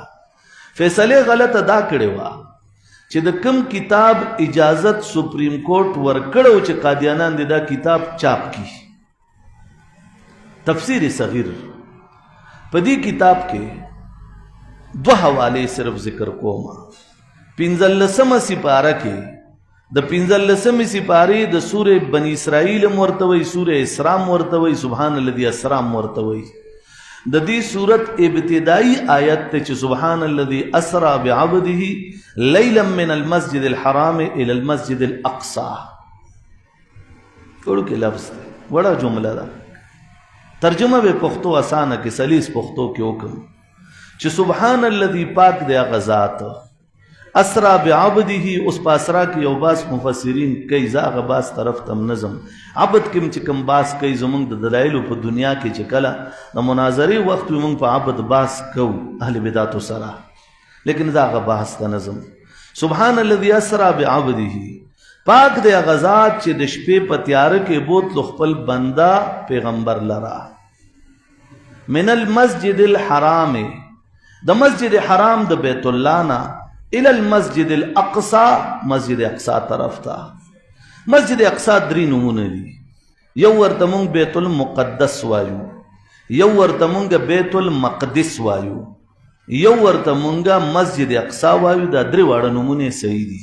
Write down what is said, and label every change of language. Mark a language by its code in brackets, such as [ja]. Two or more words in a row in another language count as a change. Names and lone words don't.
[ps] فیصلې غلطه دا کړې وه چې د کم کتاب اجازت سپریم کورټ ورکړو چې قادیانان دې دا کتاب چاپ کی، تفسیر صغیر په دې کتاب کې 2 حوالې صرف ذکر کوم. 15 سپاره کې د 15 سپارې د سوره بنی اسرائیل مرتوي، سوره اسراء مرتوي، [ar] سبحان الذي اسرا [ps] مرتوي. د دې صورت ابتدائی آیت ته چې [ar] سبحان الذي اسرا بعبده ليلا من المسجد الحرام الى المسجد الاقصى. [ps] ټول کې لفظ وړه جمله ده. ترجمه به پښتو اسانه کې سلیس پښتو کې وکم چې [ar] سبحان الذي [ps] پاک دی هغه ذات [ar] اسرا بعبده. [ps] اوس په اسرا کې یو باس مفسرین کوي زاغه باس طرف تم نظم عبد کې چې کوم باس کوي زمونږ د دلایل په دنیا کې چې کله د مناظرې وخت موږ په عبد باس کو اهل بدعت سره، لیکن زاغه باس ته نظم [ar] سبحان الذي اسرا بعبده. [ps] پاک دی هغه ذات چې د شپې په تیاره کې بوتلو خپل بنده پیغمبر لرا [ar] من المسجد الحرام، [ps] د مسجد حرام د بیت الله نه [ar] الى المسجد الاقصى، [ps] مسجد اقصا طرف ته. مسجد اقصا 3 نمونه دي. یو ورته مونږ بیت المقدس وایو، یو ورته مونږ بیت المقدس وایو، یو ورته مونږ مسجد اقصا وایو. دا 3 واړه نمونه صحیح دي.